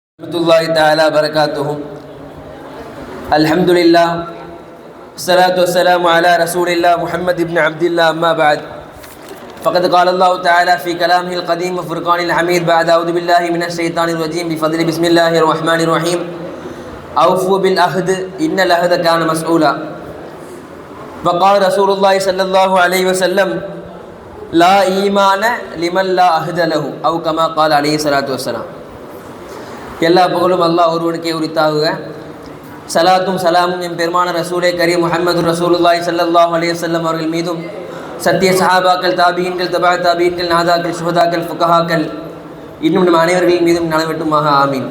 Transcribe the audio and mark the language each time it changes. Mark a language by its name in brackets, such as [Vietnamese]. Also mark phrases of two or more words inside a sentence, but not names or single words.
[Arabic] رحمة الله تعالى بركاته الحمد لله والصلاة والسلام على رسول الله محمد بن عبد الله أما بعد فقد قال الله تعالى في كلامه القديم وفرقانه الحميد بعد أعوذ بالله من الشيطان الرجيم بفضل بسم الله الرحمن الرحيم أوفوا بالعهد إن العهد كان مسؤولا وقال رسول الله صلى الله عليه وسلم لا إيمان لمن لا عهد له أو كما قال عليه الصلاة والسلام. [Tamil] எல்லா புகழும் அல்லாஹ் ஒருவனுக்கே உரித்தாகுக. சலாத்தும் சலாமும் என் பெருமான ரசூலே கரீம் [Arabic] محمد رسول الله صلى الله عليه وسلم [Tamil] அவர்கள் மீதும், சத்திய சஹாபாக்கள், தாபீன்கள், தபா தாபீன்கள், நாதாக்கள், சுஹதாக்கள், ஃபுகஹாக்கள், இன்னும் நம் அனைவர்களின் மீதும் நலவட்டுமாக ஆமீன்.